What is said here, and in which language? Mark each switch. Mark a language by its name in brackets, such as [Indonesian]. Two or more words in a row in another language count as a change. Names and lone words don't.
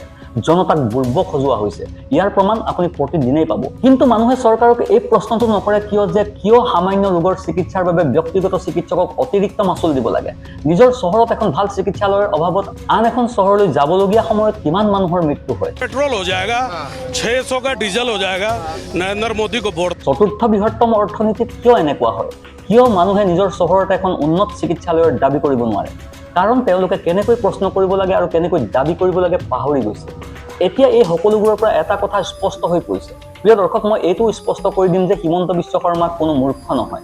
[Assamese] জনতাক বুৰ্বক সজোৱা হৈছে। ইয়াৰ প্ৰমাণ আপুনি প্ৰতিদিনেই পাব। কিন্তু মানুহে চৰকাৰক এই প্ৰশ্নটো নকৰে কিয় সামান্য ৰোগৰ চিকিৎসাৰ বাবে ব্যক্তিগত চিকিৎসকক অতিৰিক্ত মাচুল দিব লাগে? নিজৰ চহৰত এখন ভাল চিকিৎসালয়ৰ অভাৱত আন এখন চহৰলৈ যাবলগীয়া সময়ত কিমান মানুহৰ মৃত্যু হয়? [Hindi] पेट्रोल हो जाएगा, 600 का डीजल हो जाएगा, नरेंद्र मोदी को वोट। [Assamese] চতুৰ্থ বৃহত্তম অৰ্থনীতিত কিয় এনেকুৱা হয়? কিয় মানুহে নিজৰ চহৰত এখন উন্নত চিকিৎসালয়ৰ দাবী কৰিব নোৱাৰে? কাৰণ তেওঁলোকে কেনেকৈ প্ৰশ্ন কৰিব লাগে আৰু কেনেকৈ দাবী কৰিব লাগে পাহৰি গৈছে। এতিয়া এই সকলোবোৰৰ পৰা এটা কথা স্পষ্ট হৈ পৰিছে। প্ৰিয় দৰ্শক, মই এইটো স্পষ্ট কৰি দিম যে হিমন্ত বিশ্ব শৰ্মা কোনো মূৰ্খ নহয়।